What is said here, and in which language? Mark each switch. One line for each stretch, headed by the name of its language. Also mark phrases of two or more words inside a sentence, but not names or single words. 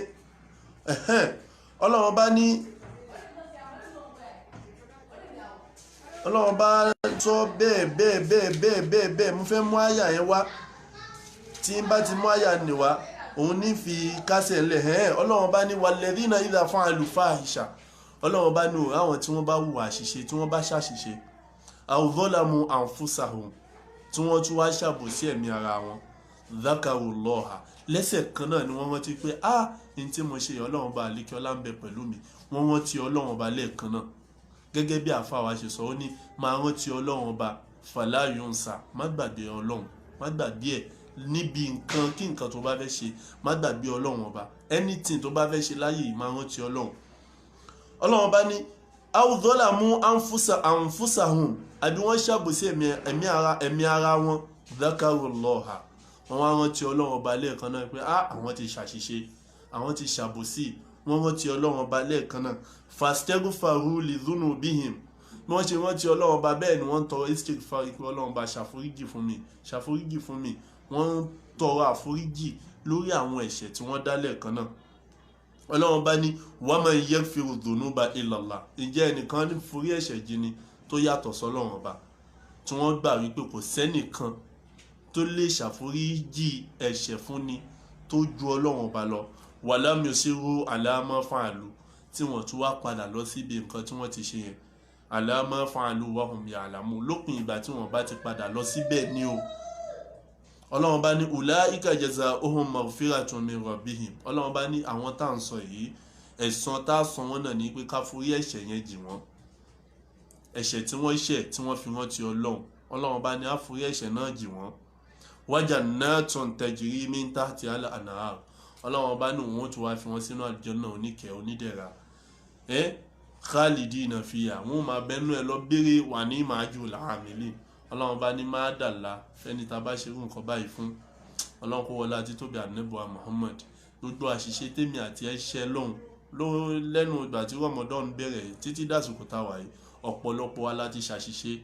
Yoruba: Ọlọ́run bá ní Ọlọ́run bá sọ bẹ́ẹ̀ mo fẹ́ mú àyà yẹn wá, tí n bá ti mú àyà nì wá òun ní fi kásẹ̀ lẹ̀. Ọlọ́run bá ní
Arabic: والذين إذا فعلوا فاحشة,
Yoruba: Ọlọ́run bá ní àwọn tí wọ́n bá hùwà àṣìṣe, tí wọ́n bá ṣàṣìṣe,
Arabic: أو ظلموا أنفسهم,
Yoruba: tí wọ́n tún wá ṣàbòsí ẹ̀mí ara wọn, dhakarullaha, lẹ́sẹ̀ kan náà ni wọ́n rántí pé ní tí mo ṣe Ọlọ́run bá àlékí ọlá ń bẹ pẹ̀lú mi, wọ́n rántí Ọlọ́run bá lẹ́ẹ̀kan náà. Gẹ́gẹ́ bí àfáà wa ṣe sọ, ó ní máa rántí Ọlọ́run ọba
Arabic: فلا ينسى,
Yoruba: má gbàgbé Ọlọ́run, má gbàgbé ẹ̀ níbi nǹkan kí nǹkan tó bá fẹ́ ṣe, má gbàgbé Ọlọ́run ọba, anything tó bá fẹ́ ṣe láyé yìí máa rántí Ọlọ́run. Ọlọ́run ọba ní
Arabic: أو ظلموا أنفسهم,
Yoruba: àbí wọ́n ṣàbòsí ẹ̀mí ara wọn, dhakarullaha, wọ́n wá rántí Ọlọ́run ọba lẹ́ẹ̀kan náà pé àwọn ti ṣàṣìṣe, àwọn ti ṣàbòsí, wọ́n rántí Ọlọ́run ọba lẹ́ẹ̀kan náà.
Arabic: فاستغفروا لذنوبهم,
Yoruba: bí wọ́n ṣe rántí Ọlọ́run ọba bẹ́ẹ̀ ni wọ́n ń tọrọ istighfar pé Ọlọ́run ọba ṣàforíjì fún mi, wọ́n ń tọrọ àforíjì lórí àwọn ẹ̀ṣẹ̀ tí wọ́n dá lẹ́ẹ̀kan náà. Ọlọ́run bá ní
Arabic: ومن يغفر الذنوب إلا الله,
Yoruba: ǹjẹ́ ẹnìkan ní forí ẹ̀ṣẹ̀ jì ni tó yàtọ̀ sọ́lọ́run ọba, tí wọ́n gbà wípé kò sẹ́nìkan tó lè ṣàforíjì ẹ̀ṣẹ̀ fúnni tó ju Ọlọ́run ọba lọ.
Arabic: ولم يصروا على ما فعلوا,
Yoruba: tí wọ́n tún wá padà lọ síbi nǹkan tí wọ́n ti ṣe yẹn,
Arabic: على ما فعلوا وهم يعلمون,
Yoruba: lópin ìgbà tí wọ́n bá ti padà lọ síbẹ̀ ni o. Ọlọ́run bá ní
Arabic: أولئك جزاؤهم مغفرة من ربهم,
Yoruba: Ọlọ́run bá ní àwọn tá à ń sọ yìí ẹ̀san tá a san wọ́n náà ní pé ká forí ẹ̀ṣẹ̀ yẹn jì wọ́n, ẹ̀ṣẹ̀ tí wọ́n ṣẹ̀ tí wọ́n fi rántí Ọlọ́run, Ọlọ́run bá ní àforí ẹ̀ṣẹ̀ náà jì wọ́n.
Arabic: وجنات تجري من تحتها الأنهار,
Yoruba: Ọlọ́run bá ní òun tó wá fi wọ́n sínú àlùjánnà oníkẹ́ onídẹ̀ra.
Arabic: خالدين فيها,
Yoruba: wọ́n máa bẹ́nu ẹ lọ béèrè wà ní màájú làámìlì. Ọlọ́run bá ní má dàlá fẹ́ni tá a bá ṣerú nǹkan báyìí fún. Ọlọ́run kó wọlé àti tóbi ànábì wa Muhammad. Gbogbo àṣìṣe tèmi àti ẹ ṣẹ̀ lọ́hùn lẹ́nu ìgbà tí Ramadan bẹ̀rẹ̀ títí dàsìkò tá a wà yìí, ọ̀pọ̀lọpọ̀ wa láti ṣàṣìṣe.